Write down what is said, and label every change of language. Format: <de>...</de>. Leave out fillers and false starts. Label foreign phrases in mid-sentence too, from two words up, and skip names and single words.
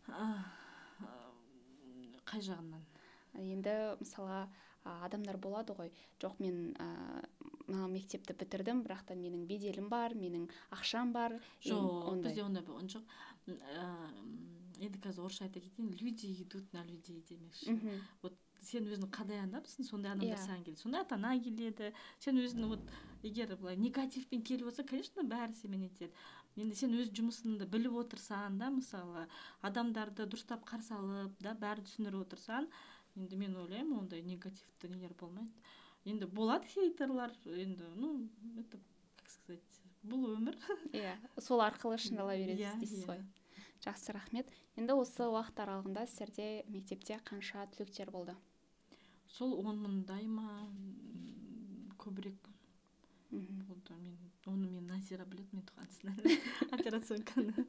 <kk>Қай жағынан? Енді мысалға адамдар болады ғой, жоқ, мен мектепті бітірдім, бірақ та менің беделім бар, менің ақшам бар. Жоқ, бізде ондай болған жоқ. Енді қазір орысша айта кетейін,</kk> <ru>люди идут на людей демекші.</ru> <kk>Вот сен өзің қандай адамсың, сондай адамдар саған келеді. Сондай ата-ана келеді. Сен өзің егер былай негативпен келіп отырса, конечно, бәрі семен етеді. Енді сен өз жұмысыңды біліп отырсаң да, мысалы, адамдарды дұрыстап қарсы алып, да, бәрі түсіндіріп отырсаң, енді мен ойлаймын, ондай негативті нелер болмайды. Енді болады хейтерлар, енді,</kk> <ru>это, как сказать,</ru> <kk>бұл өмір. Иә, сол арқылы шыңдала береді дейсіз ғой. Жақсы, рахмет. Енді осы уақыт аралығында сіздерде мектепте қанша түлектер болды? Сол 10 мыңдай ма, көбірек болды. Оны мен Назира біледі, мен туғансына операционканы.</kk>